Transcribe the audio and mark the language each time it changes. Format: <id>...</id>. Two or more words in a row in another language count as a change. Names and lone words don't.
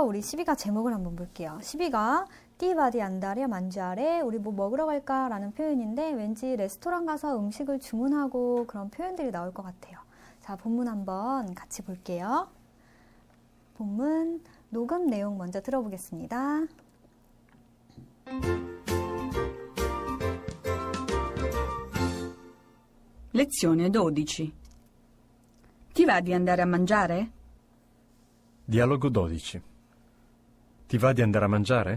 <ko>우리 12가 제목을 한번 볼게요. 12가</ko> <it>Ti va di andare a mangiare</it> <ko>우리 뭐 먹으러 갈까? 라는 표현인데 왠지 레스토랑 가서 음식을 주문하고 그런 표현들이 나올 것 같아요. 자, 본문 한번 같이 볼게요. 본문 녹음 내용 먼저 들어보겠습니다.</ko> <it>Lezione 12. Ti va di andare a mangiare? Dialogo 12. Ti va di andare a mangiare?</it>